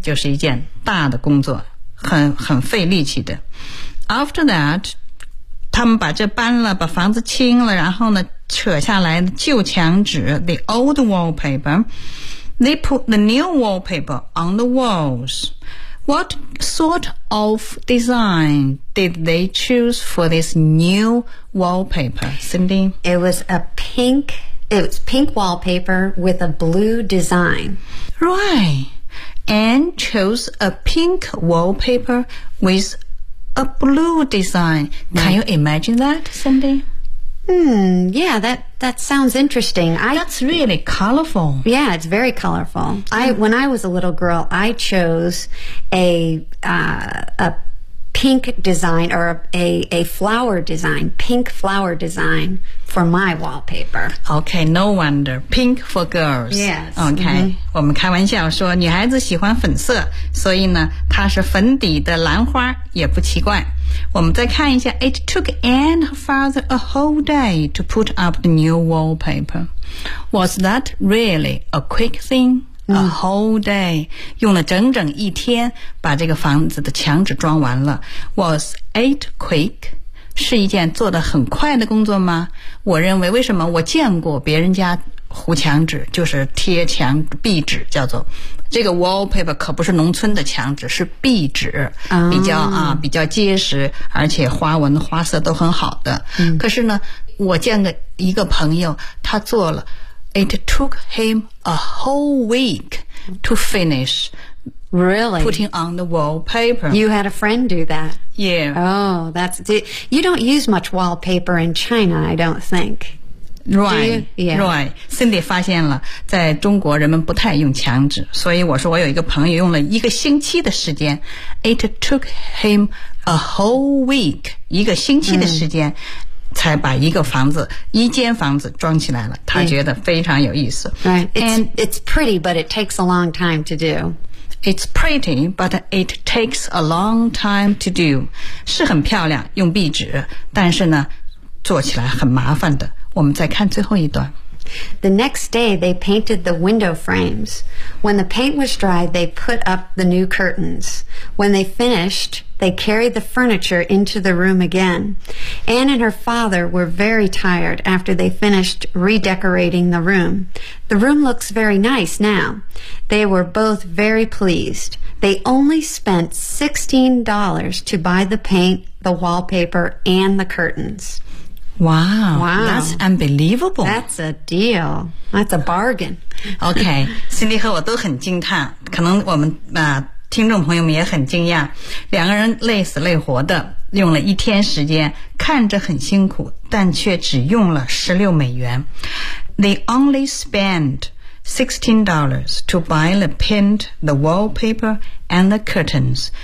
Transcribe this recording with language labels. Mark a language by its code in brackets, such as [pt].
[zh] 就是一件大的工作，很费力气的。 [en] After that, [zh] 他们把这搬了，把房子清了，然后呢？扯下来的旧墙纸 [en] the old wallpaper they put the new wallpaper on the walls what sort of design did they choose for this new wallpaper Cindy it was pink wallpaper with a blue design right Anne chose a pink wallpaper with a blue design can you imagine that Cindy Yeah, that sounds interesting. That's really colorful. Yeah, it's very colorful. When I was a little girl, I chose a pink design or a flower design, pink flower design for my wallpaper. Okay, no wonder. Pink for girls. Yes. Okay,、mm-hmm. [zh] 我们开玩笑说女孩子喜欢粉色，所以呢，它是粉底的兰花也不奇怪。我们再看一下 [en] It took Anne her father a whole day to put up the new wallpaper. Was that really a quick thing? A whole day, [zh] 用了整整一天把这个房子的墙纸装完了。 [en] Was it quick? [zh] 是一件做得很快的工作吗？我认为为什么我见过别人家糊墙纸，就是贴墙壁纸叫做。这个 wallpaper 可不是农村的墙纸，是壁纸，比较啊比较结实，而且花纹花色都很好的。可是呢，我见个一个朋友，他做了 [en] It took him a whole week to finish. Really? Putting on the wallpaper. You had a friend do that? Yeah. Oh, that's... You don't use much wallpaper in China, I don't think. Right. Yeah. Right. [zh] Cindy 发现了在中国人们不太用墙纸，所以我说我有一个朋友用了一个星期的时间。 [en] It took him a whole week. [zh] 一个星期的时间。才把一个房子一间房子装起来了，他觉得非常有意思。 [en] Right. And it's pretty, but it takes a long time to do. It's pretty, but it takes a long time to do. [zh] 是很漂亮，用壁纸，但是呢，做起来很麻烦的。我们再看最后一段。 [en] The next day, they painted the window frames. When the paint was dry, they put up the new curtains. When they finished, they carried the furniture into the room again. Anne and her father were very tired after they finished redecorating the room. The room looks very nice now. They were both very pleased. They only spent $16 to buy the paint, the wallpaper, and the curtains. Wow, wow, that's unbelievable. That's a deal. That's a bargain. [zh] Okay, Cindy 和我都很惊叹，可能我们、听众朋友们也很惊讶，两个人累死累活的用了一天时间，看着很辛苦，但却只用了16美元。 [en] They only spent $16 to buy the paint, the wallpaper, and the curtains.